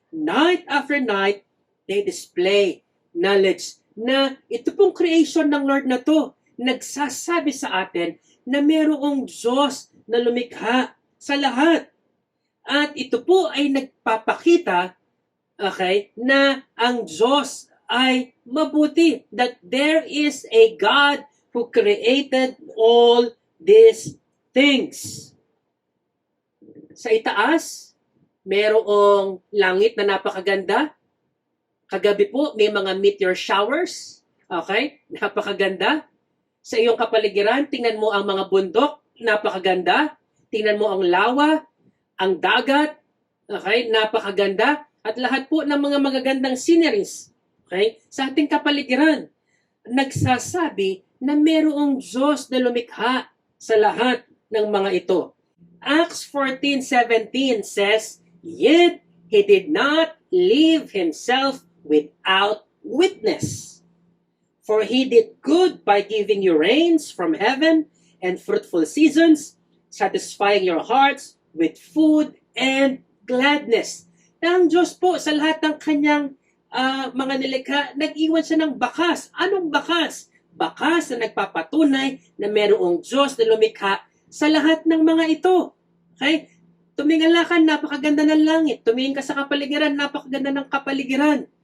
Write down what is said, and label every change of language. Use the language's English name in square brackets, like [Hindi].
[English] Night after night, they display knowledge. [Filipino] Na ito pong creation ng Lord na to, nagsasabi sa atin na mayroong Diyos na lumikha sa lahat. At ito po ay nagpapakita, okay, na ang Diyos ay mabuti. [English] That there is a God who created all these things. [Filipino] Sa itaas, mayroong langit na napakaganda. Kagabi po, may mga meteor showers. Okay? Napakaganda. Sa iyong kapaligiran, tingnan mo ang mga bundok. Napakaganda. Tingnan mo ang lawa, ang dagat. Okay? Napakaganda. At lahat po ng mga magagandang sceneries. Okay? Sa ating kapaligiran, nagsasabi na mayroong Diyos na lumikha sa lahat ng mga ito. [English] Acts 14:17 says, yet he did not leave himself without witness. For he did good by giving you rains from heaven and fruitful seasons, satisfying your hearts with food and gladness. [Filipino] Na ang Diyos po sa lahat ng kanyang mga nilikha, nag-iwan siya ng bakas. Anong bakas? Bakas na nagpapatunay na mayroong Diyos na lumikha sa lahat ng mga ito. Okay? Tumingala ka, napakaganda ng langit. Tumingin ka sa kapaligiran, napakaganda ng kapaligiran.